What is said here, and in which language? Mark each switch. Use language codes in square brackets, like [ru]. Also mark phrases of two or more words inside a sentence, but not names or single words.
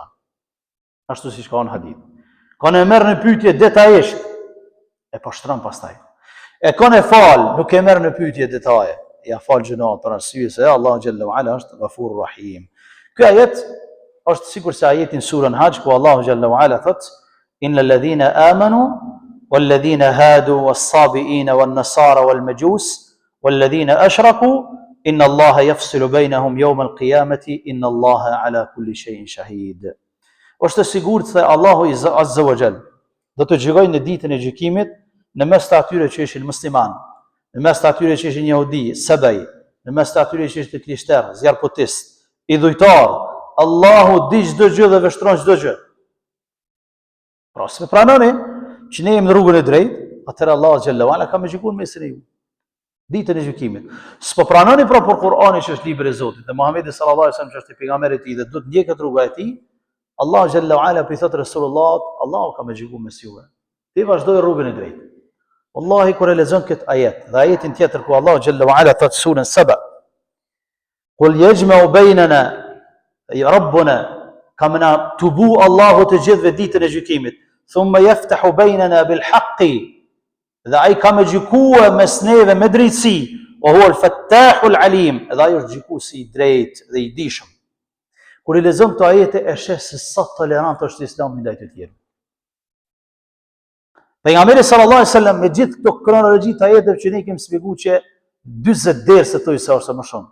[sq] Ashtu siç ka në hadith. Kon e merr në pyetje detajisht e poshtron pastaj. E kon e fal, nuk e merr në pyetje detaje. Ja fal gjunat për arsye se Allahu [ar] جل وعلا [sq] është [ar] غفور رحيم. [sq] Ky ajet është sikur se ajetin surën Hajj ku Allahu [ar] جل وعلا thot: "إن الذين آمنوا والذين هادوا والصابئين والنصارى والمجوس والذين أشركوا إن الله يفصل بينهم يوم القيامة إن الله على كل شيء شهيد." [sq] Është sigurt se Allahu [ar] عز وجل [sq] do të gjykojë në ditën e gjykimit në mes të atyre që ishin musliman, në mes të atyre që ishin jehudi, sebej, në mes të atyre që ishin krishterë, zjarpotist, idhujtar. Allahu di çdo gjë dhe vështron çdo gjë. Pra, se pranoni që ne jemi në rrugën e drejtë, atëherë Allahu [ar] جل وعلا [sq] ka më gjykuar mesin e ju. Ditën e gjykimit. S'po pranoni pra për Kur'anin që është libri i Zotit, dhe Muhamedi [ar] صلى الله عليه وسلم [sq] që është pejgamberi i tij dhe do të ndjekët rruga e tij, Allahu [ar] جل وعلا [sq] i thot Resulullah, Allahu ka më gjykuar mes juve. Ti vazhdoj rrugën e drejtë. Wallahi kur e lexon këtë ajet, dhe ajetin tjetër ku Allahu [ar] جل وعلا [sq] thot surën Saba: [ar] "قل يجمع بيننا ربنا", [sq] ka më na tubu Allahu të gjithëve ditën e gjykimit. [ar] "ثم يفتح بيننا بالحق", [sq] dhe ai ka më gjykua mes neve me drejtësi. [ar] "وهو الفتاح العليم", [sq] dhe ai është gjykuesi i drejtë dhe i dijshëm. Kur i lexon këto ajete e sheh se sa tolerant është Islami ndaj të tjerë. Pejgamberi [ar] صلى الله عليه وسلم [sq] me gjithë këto kronologji të ajeteve që ne kemi shpjeguar që 40 derse thoj se ose më shumë.